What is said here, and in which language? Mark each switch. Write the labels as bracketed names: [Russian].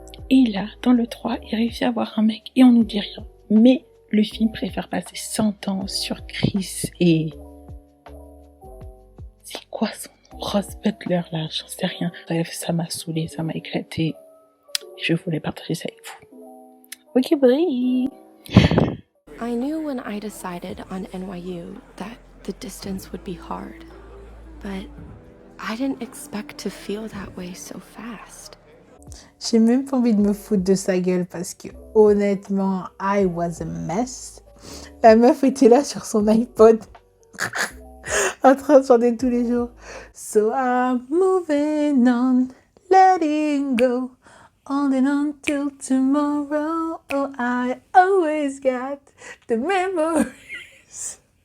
[French] Et là, dans le 3, il réussit à avoir un mec et on nous dit rien. Mais le film préfère passer 100 ans sur Chris et... C'est quoi son nom? Ross Butler, là, j'en sais rien. Bref, ça m'a saoulé, ça m'a éclaté. Et je voulais partager ça avec vous. Ok, bye! [English] I knew when I decided on NYU that the distance would be hard, but I didn't expect to feel that way so fast. [French] J'ai même pas envie de me foutre de sa gueule parce que honnêtement, [English] I was a mess. [French] La meuf était là sur son iPod en train de chanter tous les jours. [English] So I'm moving on, letting go, holding on till tomorrow. Oh, I always got the memories.